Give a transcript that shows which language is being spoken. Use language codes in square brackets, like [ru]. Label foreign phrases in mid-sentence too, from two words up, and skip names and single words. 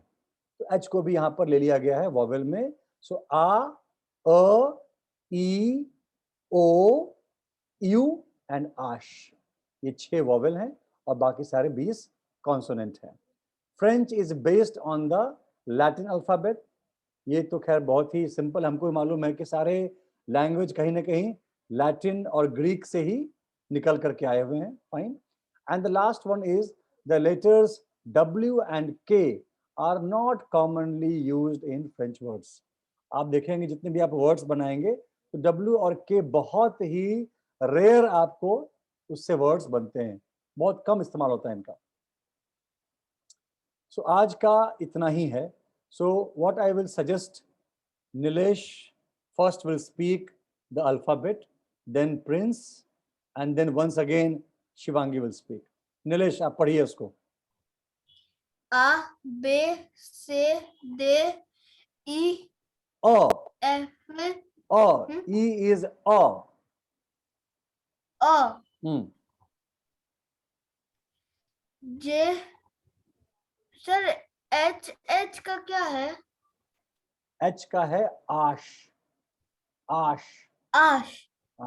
[hi] तो एच को भी यहाँ पर ले लिया गया है वॉवेल में। सो आ, अ, ई, ओ, यू एंड आश, ये 6 वॉवेल हैं और बाकी सारे 20 कॉन्सोनेंट हैं। [en] French is based on the Latin alphabet. [hi] ये तो खैर बहुत ही सिंपल, हमको मालूम है कि सारे लैंग्वेज कहीं ना कहीं लैटिन और ग्रीक से ही निकल करके आए हुए हैं। [en] Fine. And the last one is the letters W and K are not commonly used in French words. [hi] आप देखेंगे जितने भी आप वर्ड्स बनाएंगे तो W और K बहुत ही रेयर आपको उससे वर्ड्स बनते हैं, बहुत कम इस्तेमाल होता है इनका। सो आज का इतना ही है। [en] So what I will suggest, Nilesh first will speak the alphabet, then Prince, and then once again Shivangi will speak. [hi] Nilesh, आप पढ़िए उसको। [fr] A, B, C, D, E, A, F, [en] A, E is A. [hi] O, J, सर H का क्या है? H का है आश, आश। [fr] आश, [hi] हाँ।